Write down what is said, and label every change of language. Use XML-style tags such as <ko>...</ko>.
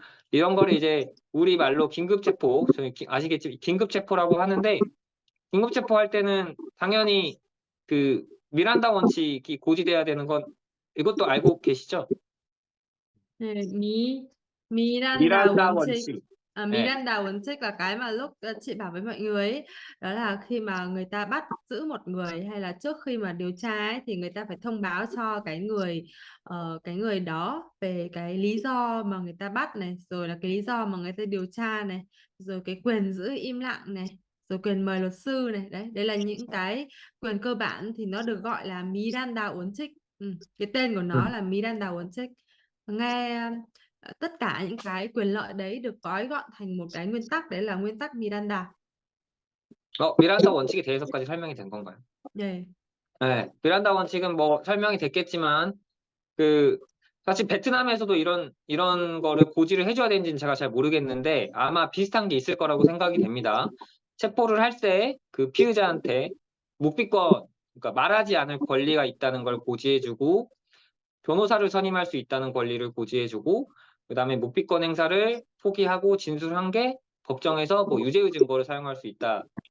<ko>이런 거를 이제 우리 말로 긴급 체포, 저희 아시겠지만 긴급 체포라고 하는데 긴급 체포할 때는 당연히 그 미란다 원칙이 고지돼야 되는 건 이것도 알고 계시죠? 네, Miranda 미란다 원칙. 원칙. 네.</ko> <vi>Miranda 원칙 là cái mà lúc chị bảo với mọi người ấy, đó là khi mà người ta bắt giữ một người hay là trước khi mà điều tra ấy, thì người ta phải thông báo cho cái người đó về cái lý do mà người ta bắt này, rồi là cái lý do mà người ta điều tra này, rồi cái quyền giữ im lặng này, rồi quyền mời luật sư này. Đấy, đây là những cái quyền cơ bản thì nó được gọi là Miranda uốn trích. Cái tên của nó là Miranda uốn trích. Nghe tất cả những cái quyền lợi đấy được gói gọn thành một cái nguyên tắc, đấy là nguyên tắc Miranda.</vi> <ko>미란다 원칙에 대해서까지 설명이 된 건가요? 네. 네. 미란다 원칙은 뭐 설명이 됐겠지만 그 사실 베트남에서도 이런 거를 고지를 해줘야 되는지는 제가 잘 모르겠는데 아마 비슷한 게 있을 거라고 생각이 됩니다. 체포를 할 때 그 피의자한테 묵비권, 그러니까 말하지 않을 권리가 있다는 걸 고지해주고 변호사를 선임할 수 있다는 권리를 고지해주고 그다음에 묵비권 행사를 포기하고 진술한 게 법정에서 뭐 유죄의 증거를 사용할 수 있다.</ko>